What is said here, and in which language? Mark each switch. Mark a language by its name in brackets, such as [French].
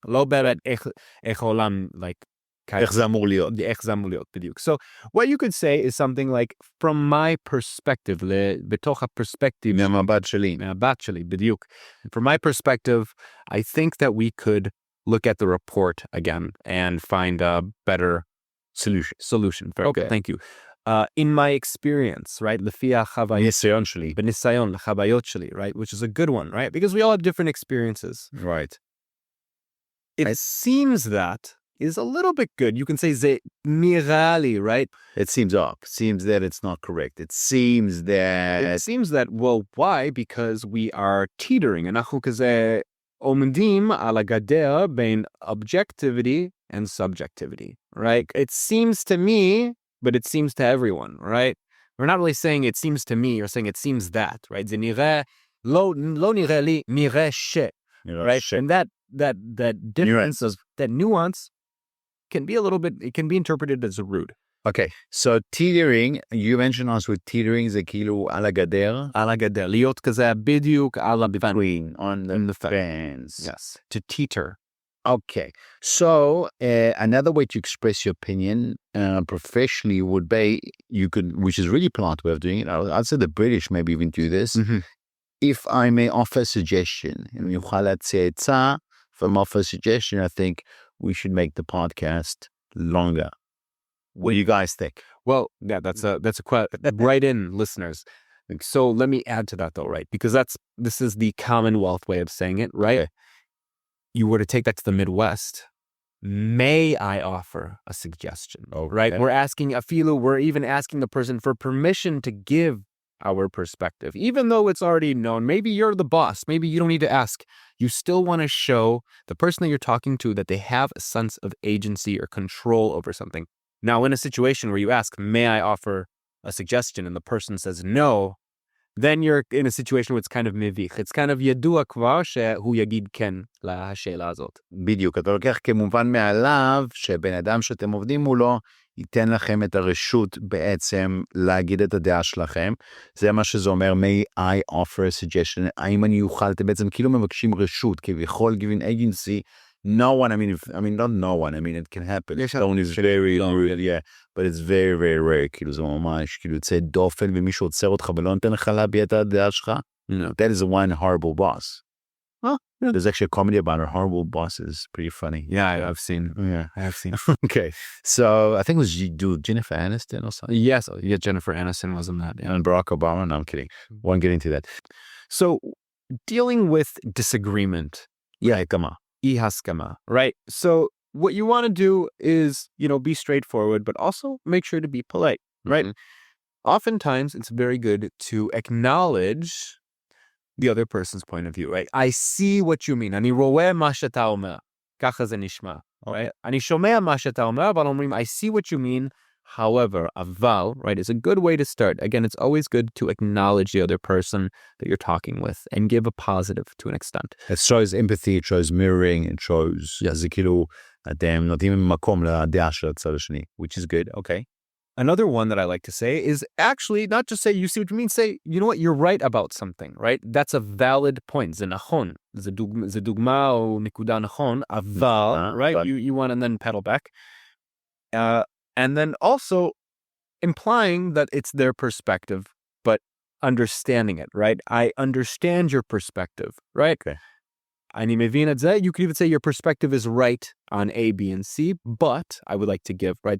[Hebrew] לא באמת איך העולם, like... איך זה אמור להיות. איך זה אמור להיות, בדיוק. [English] So, what you could say is something like, from my perspective, [Hebrew] בתוך הפרספקטיב... מהמבט שלי. מהמבט שלי, בדיוק. [English] From my perspective, I think that we could look at the report again and find a better solution. Very Okay. good. Thank you. In my experience, right? [Hebrew] לפי החוויות... ניסיון שלי. בניסיון, לחוויות שלי, right? [English] Which is a good one, right? Because we all have different experiences. Right. It seems that is a little bit good. You can say [Hebrew] זה נראה לי, [English] right? It seems off. Seems that it's not correct. It seems that... well, why? Because we are teetering. [Hebrew] אנחנו כזה עומדים על הגדר בין [English] objectivity and subjectivity, right? It seems to me, but it seems to everyone, right? We're not really saying it seems to me, you're saying it seems that, right? [Hebrew] זה נראה, לא נראה לי, נראה ש, right? [English] And that difference, that nuance, can be a little bit, it can be interpreted as rude. Okay, so teetering, you mentioned us with teetering, [Hebrew] זה כאילו על הגדר. על הגדר, להיות כזה בדיוק על [English] Between, on the fence. Yes, to teeter. Okay, so another way to express your opinion professionally would be, you could, which is really polite way of doing it, I'd say the British maybe even do this. If I may offer a suggestion, and you להציע עצה, if I offer a suggestion, I think we should make the podcast longer. What do you guys think? Well, yeah, that's a quite right in, listeners. So let me add to that though, right? Because this is the Commonwealth way of saying it, right? Okay. You were to take that to the Midwest. May I offer a suggestion? Oh, right? okay. We're even asking the person for permission to give our perspective, even though it's already known. Maybe you're the boss. Maybe you don't need to ask. You still want to show the person that you're talking to that they have a sense of agency or control over something. Now, in a situation where you ask, may I offer a suggestion, and the person says no, then you're in a situation where it's kind of מביך. It's kind of [Hebrew] ידוע כבר שהוא יגיד כן לשאלה הזאת. בדיוק, אתה לוקח כמובן מאליו שבן אדם שאתם עובדים מולו ייתן לכם את הרשות בעצם להגיד את הדעה שלכם. זה מה שזה אומר, [English] may I offer a suggestion, [Hebrew] האם אני אוכל, אתם בעצם כאילו מבקשים רשות, כביכול [English] giving agency, no one, not no one, it can happen. Someone is very rude, yeah, but it's very, very rare, [Hebrew] כאילו זה ממש, כאילו יוצא דופן ומישהו עוצר אותך ולא נותן לך להביע את הדעה שלך. [English] That is one horrible boss. Well, yeah. There's actually a comedy about a horrible boss. It's pretty funny. Yeah, I've seen. Okay, so I think it was Jennifer Aniston or something. Yes, yeah, Jennifer Aniston was in that. Yeah. And Barack Obama. No, I'm kidding. Won't get into that. So, dealing with disagreement. Yeah, come on. [Hebrew] Ihaskama, right? [English] So, what you want to do is, be straightforward, but also make sure to be polite, right? Oftentimes, it's very good to acknowledge the other person's point of view, right? I see what you mean. [Hebrew] אני רואה מה שאתה אומר. ככה זה נשמע, right? אני שומע מה שאתה אומר, אבל אומרים, [English] I see what you mean. However, אבל, right, is a good way to start. Again, it's always good to acknowledge the other person that you're talking with and give a positive to an extent. It shows empathy, it shows mirroring, it shows, [Hebrew] זה כאילו, אתם נותנים מקום לדעה של הצד השני, [English] which is good, okay. Another one that I like to say is actually not just say, you see what you mean, say, you know what, you're right about something, right? That's a valid point. [Hebrew] זה נכון. זה דוגמה או נקודה נכון, אבל, right? [English] You want to then pedal back. And then also implying that it's their perspective, but understanding it, right? I understand your perspective, right? Okay. [Hebrew] אני מבין את זה. [English] You could even say your perspective is right on A, B, and C, but I would like to give, right?